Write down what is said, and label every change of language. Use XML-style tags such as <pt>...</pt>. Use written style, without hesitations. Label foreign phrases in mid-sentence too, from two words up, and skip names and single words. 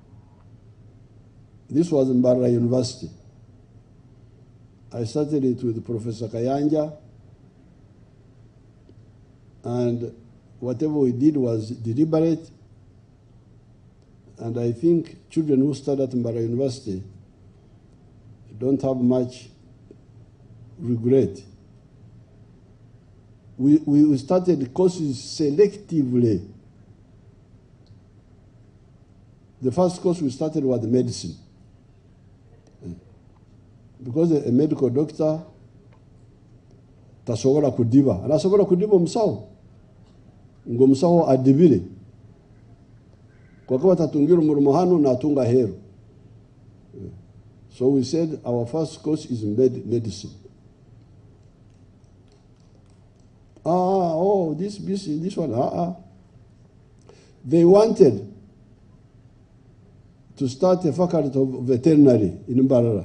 <en>This was in Barra University. I started it with Professor Kayanja, and whatever we did was deliberate, and I think children who studied at Barra University don't have much regret. We started courses selectively. The first course we started was medicine. Because a medical doctor</en> <lg>tasobola kudiba. Anasobola kudiba omusawo. Ngo omusawo adibire. Kwa kuba tatungira omulimo hano natunga hero.</lg> <en>So we said our first course is medicine. This one. They wanted to start a faculty of veterinary in Mbarara.</en>